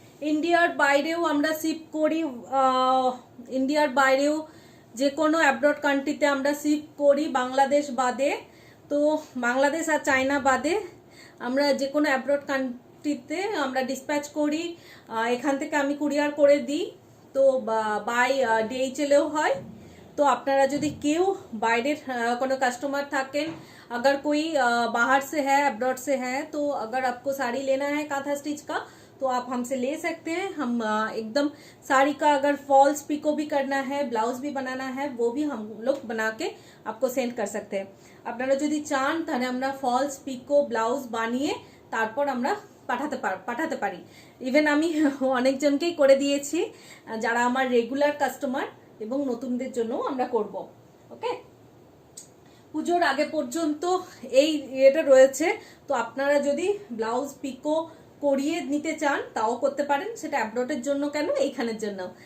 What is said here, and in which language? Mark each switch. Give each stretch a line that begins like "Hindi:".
Bangla: ইন্ডিয়ার বাইরেও আমরা শিপ করি, ইন্ডিয়ার বাইরেও যে কোনো অ্যাব্রড কান্ট্রিতে আমরা শিপ করি, বাংলাদেশ বাদে। তো বাংলাদেশ আর চায়না বাদে আমরা যে কোনো অ্যাব্রড কান্ট্রিতে আমরা ডিসপ্যাচ করি। এখান থেকে আমি কুরিয়ার করে দিই, তো বাই DHL-এও হয়।
Hindi: तो
Bangla: আপনারা যদি কেউ বাইরের কোনো কাস্টমাर থাকেন,
Hindi: अगर कोई बाहर से है, अब्रॉड से है, तो अगर आपको साड़ी लेना है कांथा स्टिच का तो आप हमसे ले सकते हैं। हम एकदम साड़ी का अगर फॉल्स पिको भी करना है, ब्लाउज भी बनाना है, वो भी हम लोग बना के आपको सेंड कर सकते हैं।
Bangla: আপনারা যদি চান তাহলে আমরা ফলস পিকো ব্লাউজ বানিয়ে তারপর আমরা পাঠাতে পারি। ইভেন আমি অনেকজনকেই করে দিয়েছি যারা আমার রেগুলার কাস্টমার, এবং নতুনদের জন্য আমরা করব। ওকে, পুজোর আগে পর্যন্ত এই এটা রয়েছে, তো আপনারা যদি ব্লাউজ পিকো করিয়ে নিতে চান তাও করতে পারেন, সেটা অ্যাব্রোডের জন্য কেন, এইখানের জন্য।